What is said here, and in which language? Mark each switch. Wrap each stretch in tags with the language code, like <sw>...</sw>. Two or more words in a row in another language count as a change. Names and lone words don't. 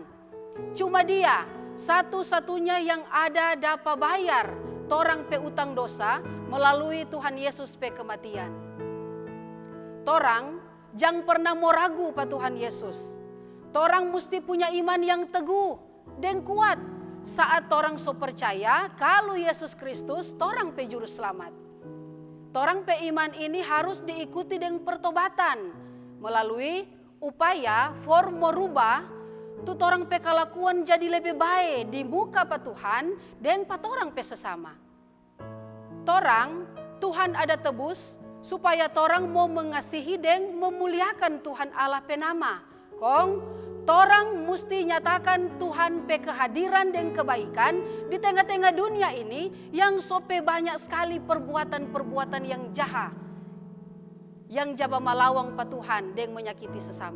<xmm>Cuma Dia satu-satunya yang ada dapat bayar torang pe utang dosa melalui Tuhan Yesus pe kematian. Torang jangan pernah mau ragu pa Tuhan Yesus. Torang mesti punya iman yang teguh dan kuat saat torang so percaya kalau Yesus Kristus torang pe juru selamat. Torang pe iman ini harus diikuti dengan pertobatan melalui upaya for merubah tu torang pe kelakuan jadi lebih baik di muka pa Tuhan dan pa torang pe sesama. Torang Tuhan ada tebus supaya torang mau mengasihi dan memuliakan Tuhan Allah pe nama. Kong torang mesti nyatakan Tuhan pe kehadiran dan kebaikan di tengah-tengah dunia ini yang sope banyak sekali perbuatan-perbuatan yang jahat, yang jaba malawang pa Tuhan dan menyakiti sesama.</xmm>